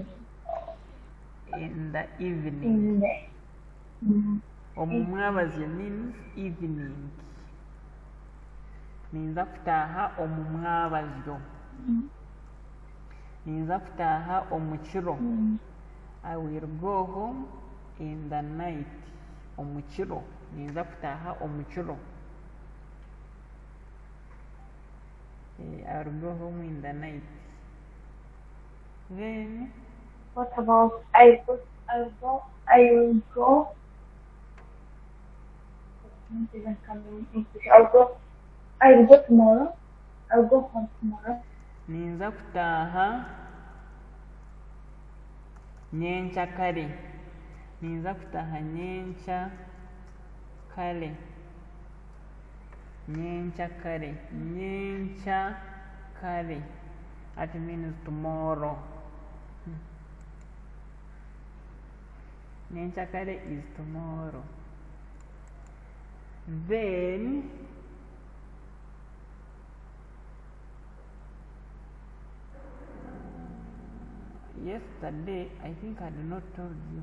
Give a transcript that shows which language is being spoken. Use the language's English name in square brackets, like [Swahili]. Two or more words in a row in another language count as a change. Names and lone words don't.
[English] in the evening. [Nyankole] Omu mwabazyo [English] means evening. [Nyankole] Ninza kutaha omu mwabazyo. Ninza kutaha omu kiro. [English] I will go home in the night. [Nyankole] Omu kiro. Ninza kutaha omu kiro. [English] I will go home in the night. Then what about I will go tomorrow. I'll go home tomorrow. [Nyankole] Ninza kutaha nyencha kare. Ninza kutaha nyencha kare. Nyencha kare. Nyencha kare. [English] That means tomorrow. [Nyankole] Nyencha kare [English] is tomorrow. Then yesterday, I think I did not told you.